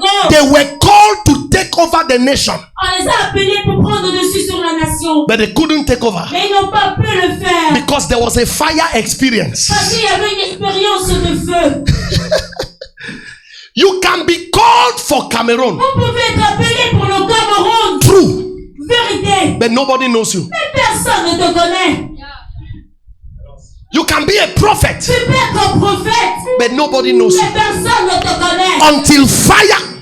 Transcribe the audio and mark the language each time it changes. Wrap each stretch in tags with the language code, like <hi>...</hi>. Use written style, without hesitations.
<en>They were called to take over the nation.</en> <fr>On les a appelés pour prendre le dessus sur la nation.</fr> <en>But they couldn't take over.</en> <fr>Mais ils n'ont pas pu le faire.</fr> <en>Because there was a fire experience.</en> <fr>Parce qu'il y avait une expérience de feu.</fr> <en>You can be called for Cameroon.</en> <fr>Vous pouvez être appelé pour le Cameroun.</fr> <en>True.</en> <fr>Vérité.</fr> <en>But nobody knows you.</en> <fr>Mais personne ne te connaît.</fr> <en>You can be a prophet.</en> <fr>Tu peux être un prophète.</fr> <en>But nobody knows you.</en> <fr>Mais personne ne te connaît.</fr> <en>Until fire.</en>